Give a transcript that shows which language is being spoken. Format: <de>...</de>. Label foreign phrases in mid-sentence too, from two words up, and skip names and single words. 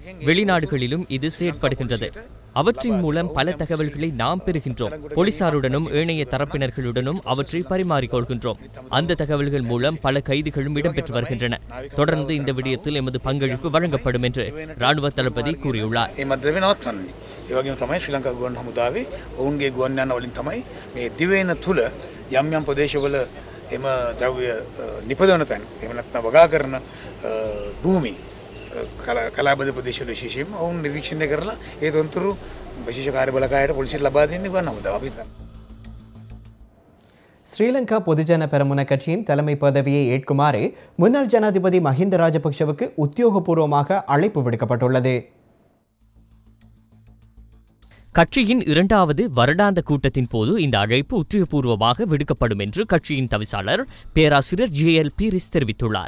<ta>வெளிநாடுகளிலும் இது செயற்படுகின்றது. அவற்றின் மூலம் பல தகவல்களை நாம் பெறுகின்றோம். போலீசாருடனும் ஏனைய தரப்பினர்களுடனும் அவற்றை பரிமாறிக்கொள்கின்றோம். அந்த தகவல்கள் மூலம் பல கைதுகளும் இடம்பெற்று வருகின்றன. தொடர்ந்து இந்த விடயத்தில் எமது பங்களிப்பு வழங்கப்படும் என்று ராணுவ தளபதி கூறியுள்ளார்.</ta> <si>ඒ වගේම තමයි ශ්‍රී ලංකා ගුවන් හමුදාවේ ඔවුන්ගේ ගුවන් යාන වලින් තමයි මේ දිවයින තුල යම් යම් ප්‍රදේශවල එම ද්‍රව්‍ය නිපදවන තැන් එහෙම නැත්නම් වගා කරන භූමි කලාබද ප්‍රදේශවල විශේෂයෙන්ම ඔවුන් නිරීක්ෂණය කරලා ඒ තොරතුරු විශේෂ කාර්ය බලකායට පොලිසියට ලබා දෙන්නේ ගුවන් හමුදාව. අපි</si> <ta>ஸ்ரீலங்கா பொதுஜன பெரமுன கட்சியின் தலைமை பதவியை ஏற்குமாறு முன்னாள் ஜனாதிபதி மஹிந்த ராஜபக்ஷவுக்கு உத்தியோகபூர்வமாக அழைப்பு விடுக்கப்பட்டுள்ளது. கட்சியின் 2வது வருடாந்த கூட்டத்தின் போது இந்த அழைப்பு உத்தியோகபூர்வமாக விடுக்கப்படும் என்று கட்சியின் தவிசாளர் பேராசிரியர் JL பீரிஸ் தெரிவித்துள்ளார்.</ta>